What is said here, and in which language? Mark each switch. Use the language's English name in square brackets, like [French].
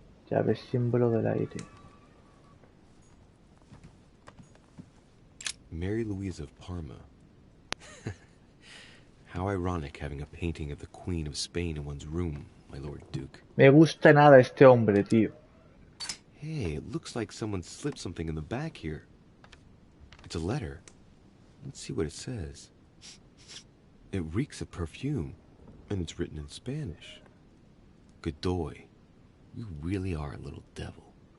[Spanish] Llave símbolo del aire. [English] Mary Louise of Parma. How ironic having a painting of the Queen of Spain in one's room, my Lord Duke. [Spanish] Me gusta nada este hombre, tío. [English] Hey, it looks like someone slipped something in the back here. It's a letter. Let's see what it says. It reeks of perfume, and it's written in Spanish. Godoy, you really are a little devil.